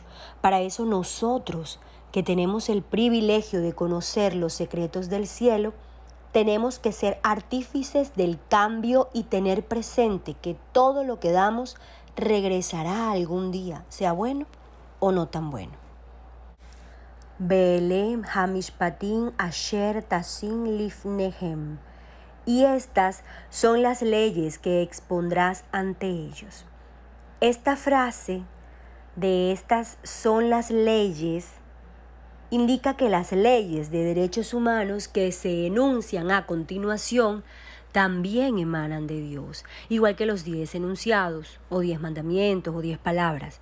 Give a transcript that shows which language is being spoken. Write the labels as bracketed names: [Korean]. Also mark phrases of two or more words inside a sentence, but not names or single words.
[Spanish] Para eso nosotros, que tenemos el privilegio de conocer los secretos del cielo, tenemos que ser artífices del cambio y tener presente que todo lo que damos regresará algún día, sea bueno o no tan bueno. [Hebrew] ואלה המשפטים אשר תשים לפניהם. [Spanish] Y estas son las leyes que expondrás ante ellos. Esta frase de estas son las leyes indica que las leyes de derechos humanos que se enuncian a continuación también emanan de Dios, igual que los 10 enunciados, o 10 mandamientos, o 10 palabras.